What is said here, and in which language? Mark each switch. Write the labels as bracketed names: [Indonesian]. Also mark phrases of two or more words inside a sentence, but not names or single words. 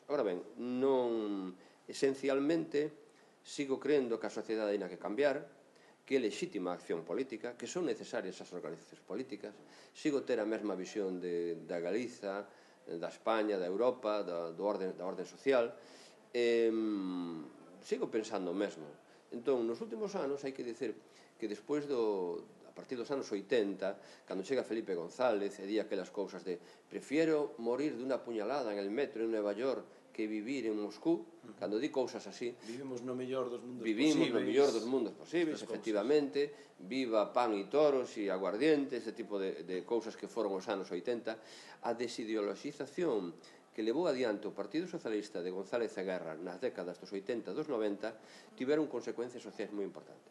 [Galician] Agora ben, non esencialmente sigo creendo que a sociedade hai que cambiar, que é lexítima a acción política, que son necesarias as organizacións políticas, sigo ter a mesma visión da Galiza, da España, da Europa, da orden social, sigo pensando o mesmo. Entón, nos últimos anos, hai que dicir que despois a partir dos anos 80, cando chega Felipe González e di aquelas cousas de [Spanish] prefiero morir dunha puñalada en el metro en Nueva York que vivir en Moscú, [Galician] cando di cousas así, vivimos no mellor dos mundos posibles, efectivamente, viva pan e toros e aguardiente, ese tipo de cousas que foron os anos 80, a desideoloxización que levou adiante o Partido Socialista de González e Guerra nas décadas dos 80 e dos 90 tiveron consecuencias sociais moi importantes.